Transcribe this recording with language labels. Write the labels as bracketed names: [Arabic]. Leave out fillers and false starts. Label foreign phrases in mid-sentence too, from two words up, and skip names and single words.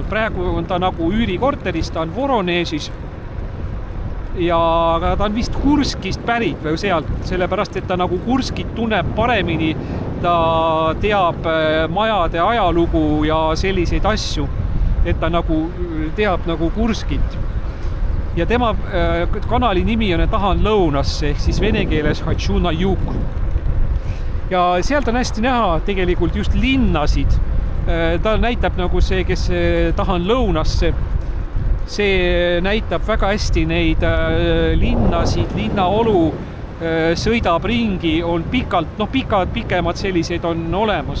[Estonian] Praegu on ta nagu üürikorteris, ta on Voronežis ja ta on vist Kurskist pärit või sealt, sellepärast, et ta nagu Kurskit tunneb paremini, ta teab majade ajalugu ja selliseid asju, et ta nagu teab nagu Kurskit. Ja tema kanali nimi on Tahan lõunasse, ehk siis vene keeles Хочу на юг. Ja sealt on hästi näha tegelikult just linnasid. Ta näitab nagu see, kes Tahan lõunasse. See näitab väga hästi neid linnasid, linnaolu, sõidab ringi, on pikemad sellised on olemas.